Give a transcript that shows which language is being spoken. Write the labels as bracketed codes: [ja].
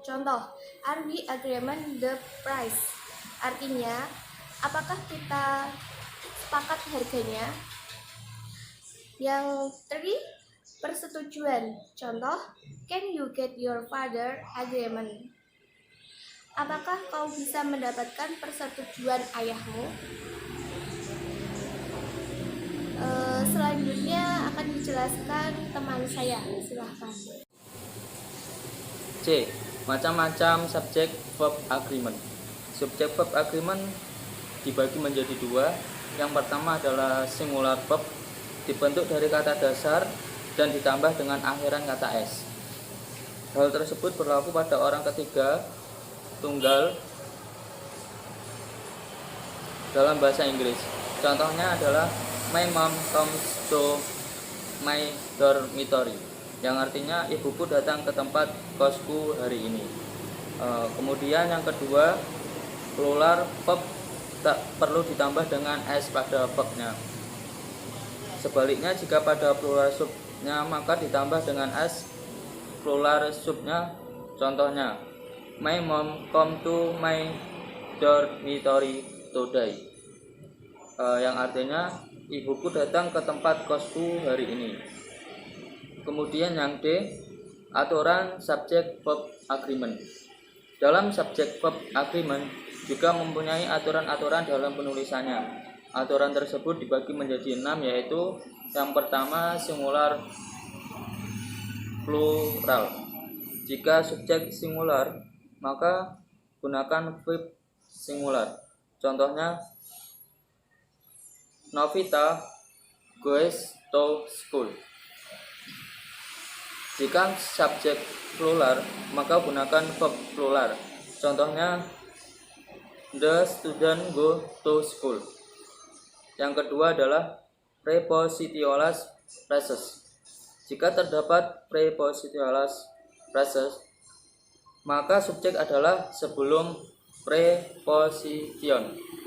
[en] Contoh, are we agreement the price? [id] Artinya, apakah kita sepakat harganya? Yang 3, persetujuan. [en] Contoh, can you get your father agreement? [id] Apakah kau bisa mendapatkan persetujuan ayahmu? Selanjutnya akan dijelaskan teman saya. Silahkan. C. Macam-macam subject verb agreement. Subject verb agreement dibagi menjadi 2. Yang pertama adalah singular verb, dibentuk dari kata dasar dan ditambah dengan akhiran kata s. Hal tersebut berlaku pada orang ketiga tunggal dalam bahasa Inggris. Contohnya adalah [en] my mom comes to my dormitory, [id] yang artinya ibuku datang ke tempat kosku hari ini. Kemudian yang kedua, plural verb tak perlu ditambah dengan s pada verbnya. Sebaliknya, jika pada plural subnya maka ditambah dengan s plural subnya [en] Contohnya, my mom come to my dormitory today. [id] Yang artinya ibuku datang ke tempat kosku hari ini. Kemudian yang D, aturan subject verb agreement. Dalam subject verb agreement juga mempunyai aturan-aturan dalam penulisannya. Aturan tersebut dibagi menjadi 6, yaitu yang pertama singular plural. Jika subjek singular, maka gunakan verb singular. [en] Contohnya, Novita goes to school. [id] Jika subjek plural, maka gunakan verb plural. [en] Contohnya, the student go to school. [id] Yang kedua adalah prepositionless phrases. Jika terdapat prepositionless phrases, maka subjek adalah sebelum preposition.